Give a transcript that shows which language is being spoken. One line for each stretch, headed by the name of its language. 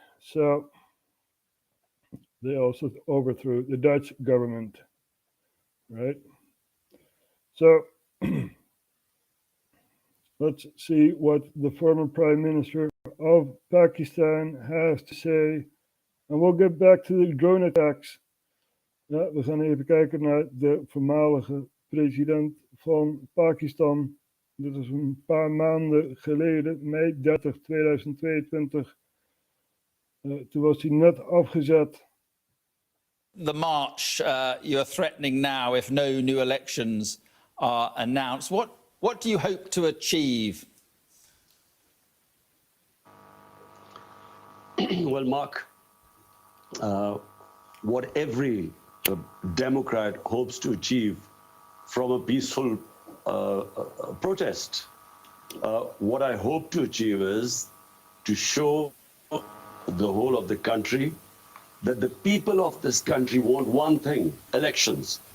English: So they also overthrew the Dutch government, right? So let's see what the former Prime Minister of Pakistan has to say. And we'll get back to the drone attacks.
Dutch: Ja, we gaan even kijken naar de voormalige president van Pakistan. Dit is een paar maanden geleden, mei 30, 2022. Toen was hij net afgezet.
English: The march you're threatening now if no new elections are announced. What do you hope to achieve? Well, Mark, what every Democrat hopes to achieve from a peaceful protest, what I hope to achieve is to show the whole of the country that the people of this country want one thing: elections.